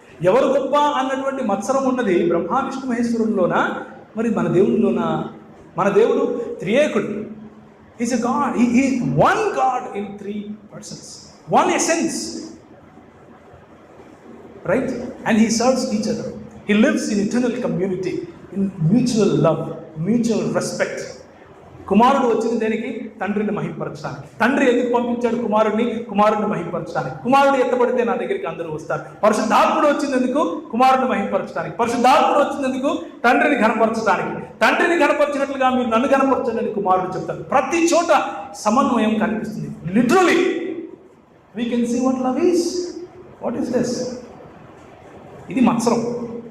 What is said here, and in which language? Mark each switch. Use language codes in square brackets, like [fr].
[te] ఎవరు గొప్ప అన్నటువంటి మత్సరం ఉన్నది బ్రహ్మ విష్ణు మహేశ్వరుల్లోనా, మరి మన దేవుడిలోనా? మన దేవుడు త్రియేకుడు. [en] Is a God. He one God in 3 persons, one essence, right? And he serves each other. He lives in eternal community, in mutual love, mutual respect. [te] కుమారుడు వచ్చింది దేనికి? తండ్రిని మహింపరచడానికి. తండ్రి ఎందుకు పంపించాడు కుమారుడిని మహింపరచడానికి? కుమారుడు ఎత్తబడితే నా దగ్గరికి అందరూ వస్తారు. పరిశుద్ధాత్ముడు వచ్చింది ఎందుకు? కుమారుడిని మహింపరచడానికి. పరిశుద్ధాత్ముడు వచ్చింది ఎందుకు? తండ్రిని ఘనపరచడానికి. తండ్రిని ఘనపరిచినట్లుగా మీరు నన్ను ఘనపరచండి అని కుమారుడు చెప్తారు. ప్రతి చోట సమన్వయం కనిపిస్తుంది. [en] Literally we can see what love is. What is this? [te] ఇది మత్సరం.